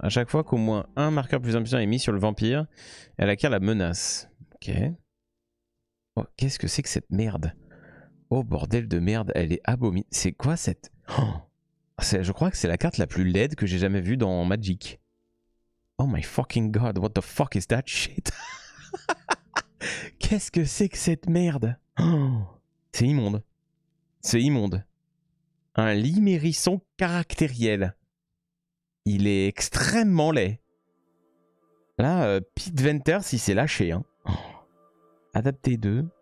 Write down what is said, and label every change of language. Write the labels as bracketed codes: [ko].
[fr] À chaque fois qu'au moins un marqueur +1/+1 est mis sur le vampire, elle acquiert la menace. Ok. Oh, qu'est-ce que c'est que cette merde? Oh bordel de merde, elle est abominable. C'est quoi cette... Oh, je crois que c'est la carte la plus laide que j'ai jamais vue dans Magic. [en] Oh my fucking god, what the fuck is that shit? [fr] Qu'est-ce que c'est que cette merde? Oh, c'est immonde. C'est immonde. Un limérisson caractériel. Il est extrêmement laid. Là, Pete Venters, il s'est lâché. Hein. Oh. Adapté 2.